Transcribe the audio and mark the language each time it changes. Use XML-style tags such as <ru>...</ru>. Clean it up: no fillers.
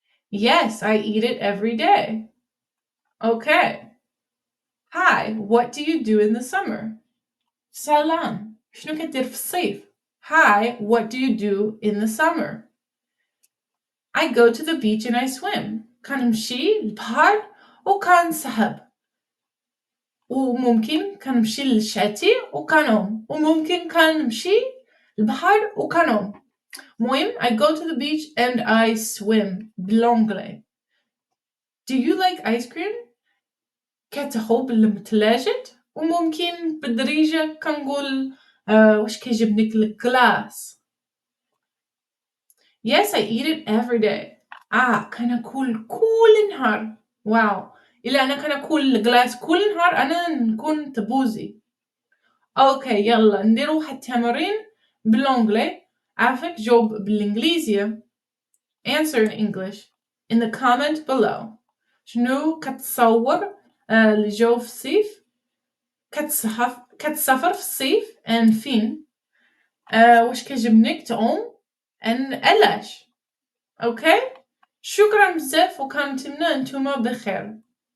<en>Yes, I eat it every day. Okay. Hi, what do you do in the summer?</en> <ar>Salam. شنو كدير في الصيف?</ar> <en>Hi, what do you do in the summer? I go to the beach and I swim.</en> <ar>كنمشي للبحر وكنسحب. وممكن كنمشي للشاتي وكنعوم. وممكن كنمشي للبحر وكنعوم.</ar> <en>المهم I go to the beach and I swim</en> <ar>بالانجلي.</ar> <en>Do you like ice cream؟</en> <ar>كتحب المثلاجة. وممكن بالدرجة كنقول واش كيعجبنك الكلاص.</ar> <en>Yes, I eat it every day.</en> <ar>كناكل كل نهار.</ar> <en>Wow.</en> <ar>إلا أنا كناكل الكلاص كل نهار أنا نكون تبوزي. اوكي يلا نديرو واحد التمرين بالانجلي. عافاك جاوب بالانجليزية.</ar> <en>Answer in English in the comment below.</en> <ar>شنو كتصور الجو في الصيف؟ كتسافر في الصيف and فين؟ واش كيعجبنك تعوم and علاش؟ اوكي شكرا بزاف وكنتمنى نتوما بخير.</ar>